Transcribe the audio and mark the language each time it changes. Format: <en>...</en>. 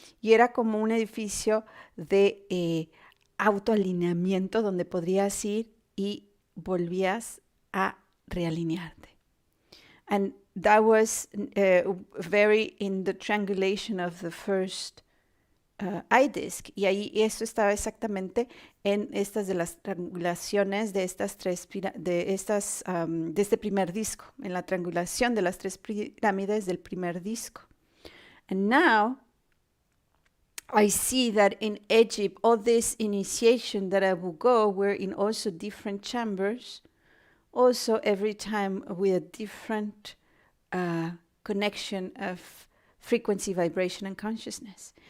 <es>Y era como un edificio de autoalineamiento donde podrías ir y volvías a realinearte.</es> <en>And that was very in the triangulation of the first eye disc.</en> <es>Y ahí eso estaba exactamente en estas de las triangulaciones de estas de este primer disco, en la triangulación de las tres pirámides del primer disco.</es> <en>And now I see that in Egypt, all this initiation that I would go were in also different chambers, also every time with a different connection of frequency, vibration and consciousness.</en>